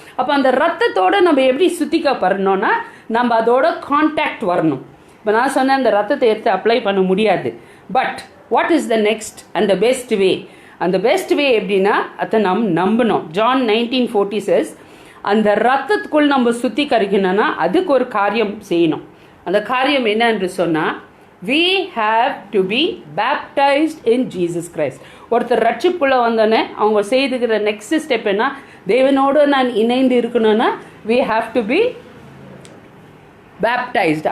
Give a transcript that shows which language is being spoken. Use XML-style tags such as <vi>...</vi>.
<ta>அப்போ அந்த ரத்தத்தோடு நம்ம எப்படி சுத்திக்கப்படணும்னா நம்ம அதோட கான்டாக்ட் வரணும். இப்போ நான் சொன்னேன் அந்த ரத்தத்தை எடுத்து அப்ளை பண்ண முடியாது.</ta> <en>But what is the next and the best way?</en> <ta>அந்த பெஸ்ட் வே எப்படின்னா அதை நம்ம நம்பணும். ஜான் 19:40 says அந்த ரத்தத்துக்குள் நம்ம சுத்திகரிக்கணும்னா அதுக்கு ஒரு காரியம் செய்யணும். அந்த காரியம் என்ன என்று சொன்னால்</ta> <en>we have to be baptized in Jesus Christ.</en> <ta>ஒருத்தர் ரட்சிப்புள்ள வந்தோடனே அவங்க செய்துக்கிற நெக்ஸ்ட் ஸ்டெப் என்ன? தேவனோடு நான் இணைந்து இருக்கணும்னா</ta> <en>we have to be baptized.</en>